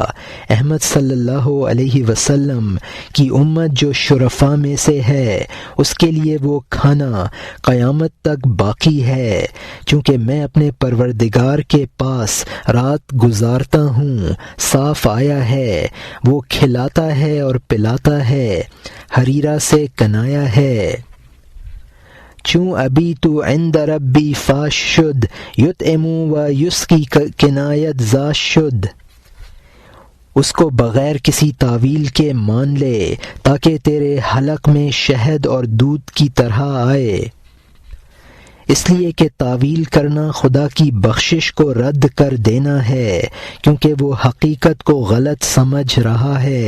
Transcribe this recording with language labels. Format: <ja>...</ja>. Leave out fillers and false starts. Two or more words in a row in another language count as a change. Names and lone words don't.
<ur>احمد</ur> <ar>صلی اللہ علیہ وسلم</ar> <ur>کی امت جو شرفاء میں سے ہے، اس کے لیے وہ کھانا قیامت تک باقی ہے، چونکہ میں اپنے پروردگار کے پاس رات گزارتا ہوں۔ صاف آیا ہے، وہ کھلاتا ہے اور پلاتا ہے، حریرہ سے کنایا ہے۔</ur> <fa>چوں ابھی تو</fa> <ar>عند ربی</ar> <fa>فاش شد،</fa> <ar>یطعم و یسقی</ar> <fa>کنایت زاش شد۔</fa> <ur>اس کو بغیر کسی تعویل کے مان لے تاکہ تیرے حلق میں شہد اور دودھ کی طرح آئے، اس لیے کہ تعویل کرنا خدا کی بخشش کو رد کر دینا ہے، کیونکہ وہ حقیقت کو غلط سمجھ رہا ہے۔</ur>